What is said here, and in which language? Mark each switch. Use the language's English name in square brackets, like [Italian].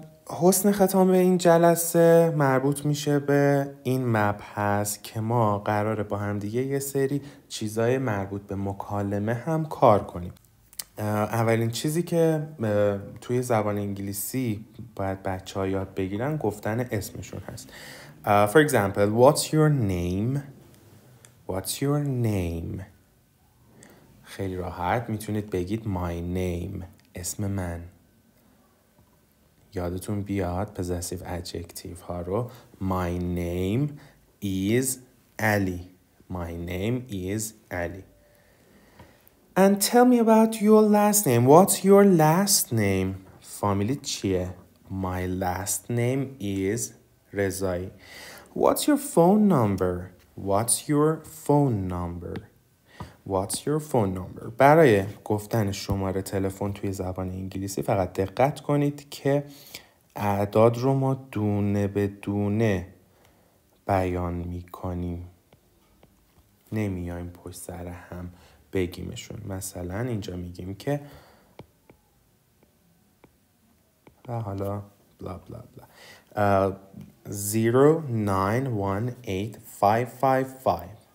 [Persian] حسن ختام این جلسه مربوط میشه به این مبحث که ما قراره با هم دیگه یه سری چیزای مربوط به مکالمه هم کار کنیم. اولین چیزی که توی زبان انگلیسی باید بچه ها یاد بگیرن گفتن اسمشون هست. [English] For example, what's your name? What's your name? [Persian] خیلی راحت میتونید بگید [English] my name. [Persian] اسم من. یادتون بیاد possessive adjective ها رو. [English] My name is Ali. My name is Ali. And tell me about your last name. What's your last name? [Persian] فامیلی چیه؟ [English] My last name is رضایی. What's your phone number? What's your phone number? What's your phone number? [Persian] برای گفتن شماره تلفن توی زبان انگلیسی فقط دقت کنید که اعداد رو ما دونه به دونه بیان میکنیم. نمیایم پشت سر هم بگیمشون. مثلا اینجا میگیم که و حالا بلا بلا بلا 0918555.